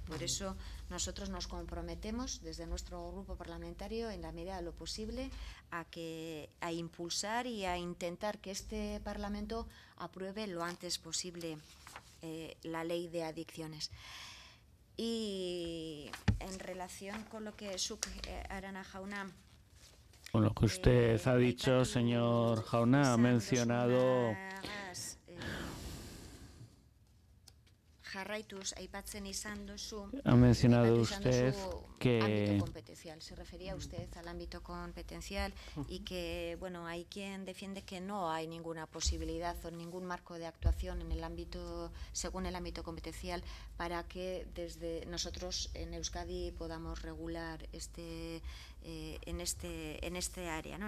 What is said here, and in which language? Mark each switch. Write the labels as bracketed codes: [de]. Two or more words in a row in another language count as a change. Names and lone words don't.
[es] Por eso nosotros nos comprometemos desde nuestro grupo parlamentario, en la medida de lo posible, a impulsar y a intentar que este Parlamento apruebe lo antes posible la ley de adicciones. Y en relación con lo que [eu] zuk Arana jauna, [es] con lo que usted ha dicho, señor Jauna, ha mencionado usted que ámbito competencial. Se refería usted al ámbito competencial y que, bueno, hay quien defiende que no hay ninguna posibilidad o ningún marco de actuación en el ámbito, según el ámbito competencial, para que desde nosotros en Euskadi podamos regular en este área, ¿no?